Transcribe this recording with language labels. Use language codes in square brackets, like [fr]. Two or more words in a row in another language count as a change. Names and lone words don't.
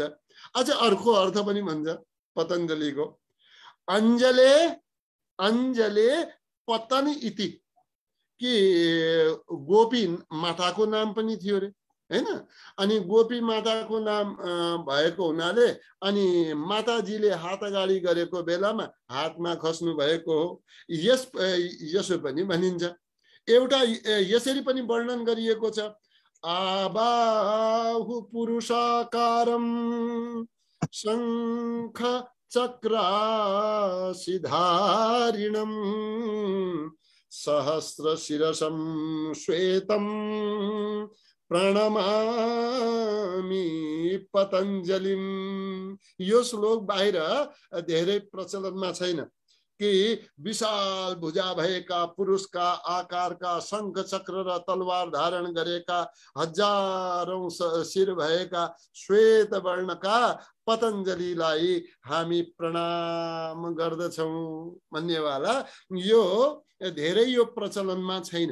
[ne] अझ अर्को अर्थ पनि भन्छ पतञ्जलिको, [sa] अञ्जले पतन इति, [ne] कि गोपी माताको नाम पनि थियो रे हैन। अनि गोपी माताको नाम भएको हुनाले अनि माताजीले हात अगाडि गरेको बेलामा हातमा खस्नु भएको हो, यसो पनि भनिन्छ। एउटा यसरी पनि वर्णन गरिएको छ, [sa] आबाहु पुरुषाकारम शंख चक्रासिधारिणम सहस्र शिरसं श्वेतं प्रणमामि पतञ्जलिम। [ne] यो श्लोक बाहिर धेरै प्रचलनमा छैन कि विशाल भुजा भएका पुरुषका आकारका शंख चक्र र तलवार धारण गरेका हजारौं शिर भएका श्वेत वर्णका पतञ्जलिलाई हामी प्रणाम गर्दछौं भन्नेवाला यो धेरै यो प्रचलनमा छैन।